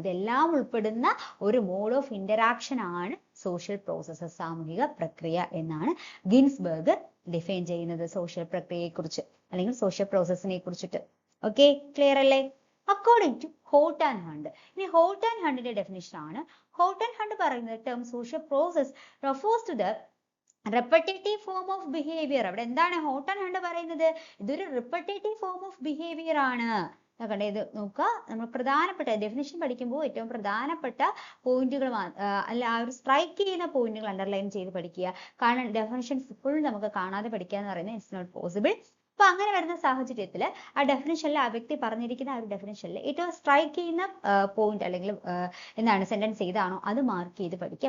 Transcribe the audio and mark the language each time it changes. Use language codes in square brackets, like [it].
[ml] ഇതെല്ലാം ഉൾപ്പെടുന്ന ഒരു മോഡ് ഓഫ് ഇന്ററാക്ഷൻ ആണ് സോഷ്യൽ പ്രോസസ്സസ് സാമൂഹിക പ്രക്രിയ എന്നാണ് ഗിൻസ്ബർഗ് ഡിഫൈൻ ചെയ്യുന്നത് സോഷ്യൽ പ്രക്രിയയെ കുറിച്ച് അല്ലെങ്കിൽ സോഷ്യൽ പ്രോസസ്സിനെ കുറിച്ചിട്ട്. ഓക്കെ, ക്ലിയർ അല്ലേ? [en] according to [ml] hot and hunt. ഇനി ഹോട്ട് ആൻഡ് ഹണ്ടിന്റെ ഡെഫിനിഷൻ ആണ്. ഹോട്ട് ആൻഡ് ഹണ്ട് പറയുന്നത് term social process [en] refers to the repetitive form of behavior. [ml] അവിടെ എന്താണ് ഹോട്ടൺ ഹണ്ട് പറയുന്നത്? ഇതൊരു [en] repetitive form of behavior [ml] ആണ്. കണ്ടേ, ഇത് നോക്കുക, നമ്മൾ പ്രധാനപ്പെട്ട ഡെഫിനിഷൻ പഠിക്കുമ്പോൾ ഏറ്റവും പ്രധാനപ്പെട്ട പോയിന്റുകൾ അല്ല ആ ഒരു സ്ട്രൈക്ക് ചെയ്യുന്ന പോയിന്റുകൾ അണ്ടർലൈൻ ചെയ്ത് പഠിക്കുക. കാരണം ഡെഫിനിഷൻസ് ഫുൾ നമുക്ക് കാണാതെ പഠിക്കുക എന്ന് പറയുന്നത് [en] It's not possible. [ml] അപ്പൊ അങ്ങനെ വരുന്ന സാഹചര്യത്തിൽ ആ ഡെഫിനിഷനിൽ ആ വ്യക്തി പറഞ്ഞിരിക്കുന്ന ആ ഒരു ഡെഫിനിഷനിൽ ഏറ്റവും സ്ട്രൈക്ക് ചെയ്യുന്ന പോയിന്റ് അല്ലെങ്കിൽ എന്താണ് സെന്റൻസ് ഏതാണോ അത് മാർക്ക് ചെയ്ത് പഠിക്കുക.